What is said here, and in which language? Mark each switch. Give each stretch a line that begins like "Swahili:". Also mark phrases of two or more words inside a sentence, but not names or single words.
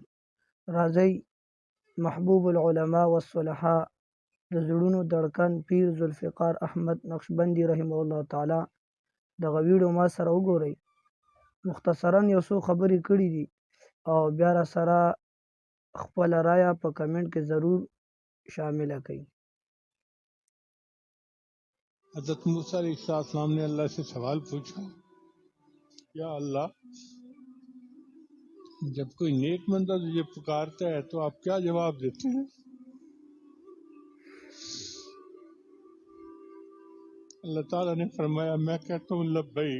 Pashto: راځئ
Arabic: محبوب العلماء والصلحاء
Pashto: د زړونو دړکن پیر ذوالفقار احمد نقشبندي
Arabic: رحمه الله تعالی
Pashto: دغه ویډیو ما سره وګورئ. مختصرا یو څو خبرې کړي دي او بیا را سره خپل رایه په کمنټ کې ضرور شامله کړئ.
Urdu: حضرت موسیٰ
Arabic: علیہ السلام
Urdu: نے اللہ سے سوال پوچھا، یا اللہ جب کوئی نیک بندہ تجھے پکارتا ہے تو آپ کیا جواب دیتے ہیں؟ اللہ تعالیٰ نے فرمایا میں کہتا ہوں لبیک.